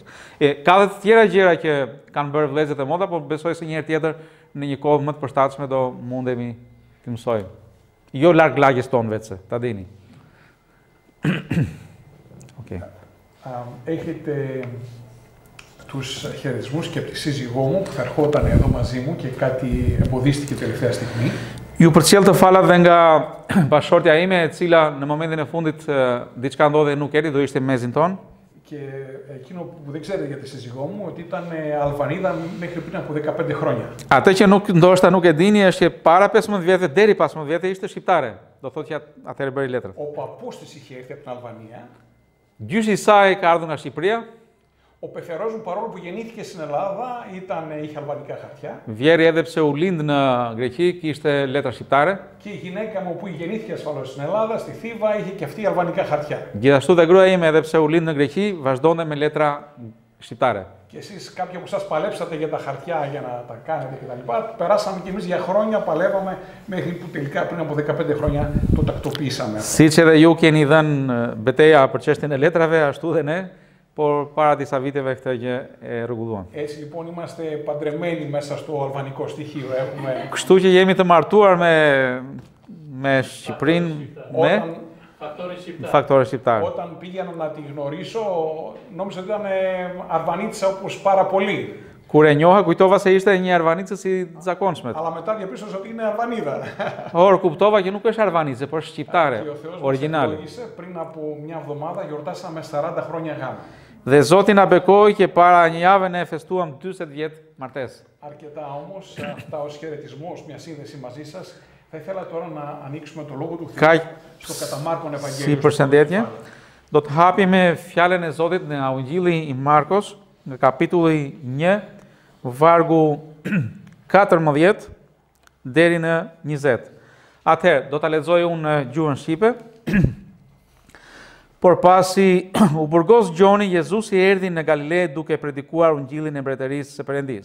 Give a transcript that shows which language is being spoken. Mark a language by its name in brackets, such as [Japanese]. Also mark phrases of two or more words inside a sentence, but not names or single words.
[Greek] Κάθε γέρα και καν μπέρ βλέζετε μόντα από μπεσόι σε μια τιέτερ νικό με προστάτες με το μούντεμι την σόι. Γιο λάρκ λάγες τον βέτσε, τα δίνει. Έχετε τους χαιρετισμούς και από τη σύζυγό μου που θα ερχόταν εδώ μαζί μου και κάτι εμποδίστηκε τελευταία στιγμή. [Albanian] Ju përcjellë të falat dhe nga bashortja ime, e cila në momentin e fundit diçka ndodhe nuk erdhi, do ishte mezin ton. [Greek] Και εκείνο που δεν ξέρετε για τη σύζυγό μου, ότι ήταν Αλβανίδα μέχρι πριν από 15 χρόνια. [Albanian] Atë që ndoshta nuk e dini është që para 15 vjetë deri 15 vjetë ishte shqiptare. Do thotë që atëherë bëri letrat. [Greek] Ο παππούς της είχε έρθει από την Αλβανία. [Albanian] Gjyshi i saj ka ardhur nga Shqipëria. [Greek] Ο πεθερός μου, παρόλο που γεννήθηκε στην Ελλάδα, είχε αλβανικά χαρτιά. [Albanian] Vjeri edhe pse u lind në Greqi, kishte letra shqiptare. [Greek] Και η γυναίκα μου που γεννήθηκε ασφαλώς στην Ελλάδα, στη Θήβα, είχε και αυτή αλβανικά χαρτιά. [Albanian] Gjithashtu dhe gruaja ime, edhe pse u lind në Greqi, vazhdonte me letra shqiptare. [Greek] Και εσείς, κάποιοι από εσάς παλέψατε για τα χαρτιά για να τα κάνετε κτλ. Περάσαμε κι εμείς για χρόνια, παλεύαμε μέχρι που τελικά πριν από 15 χρόνια το τακτοποιήσαμε. [Albanian] Siç edhe ju keni dhënë betejë për çështjen e letrave, ashtu dhe ne. Por para disa viteve këtë gjë e rregulluan. [Greek] Έτσι λοιπόν είμαστε παντρεμένοι μέσα στο αλβανικό στοιχείο. [Albanian] Kështu që jemi të martuar me Shqipërinë me faktore shqiptar. [Greek] Όταν πήγαινα να τη γνωρίσω, νόμιζα ότι ήταν Αλβανίτσα όπως πάρα πολύ. [Albanian] Kur e njoha, kujtova se ishte një arvanicë si zakonshmet. [Greek] Αλλά μετά διαπίστωσα ότι είναι Αλβανίδα. [Albanian] Or kuptova që nuk është arvanicë, por është shqiptare, [Greek] Και ο Θεός μας [Albanian] originale. [Greek] ευλόγησε, πριν από μια εβδομάδα γιορτάσαμε 40 χρόνια γάμου. [Albanian] Dhe Zoti na bekoi që para një jave ne festuam 40 vjet martesë. [Greek] Αρκετά όμως, αυτά ως χαιρετισμός, μια σύνδεση μαζί σας. Θα ήθελα τώρα να ανοίξουμε το Λόγο του Θεού στο κατά Μάρκον [Albanian] Si [Greek] Ευαγγέλιο. [Albanian] përshëndetje, do të hapi me fjalën e Zotit në Ungjilli i Markos, në kapitulli 1, vargu 14 deri në 20. Atëherë, do ta lexoj unë në gjuhën shqipe. Por pasi u burgos Gjoni, Jezusi erdhi në Galile duke predikuar Ungjillin e mbretërisë së Perëndisë.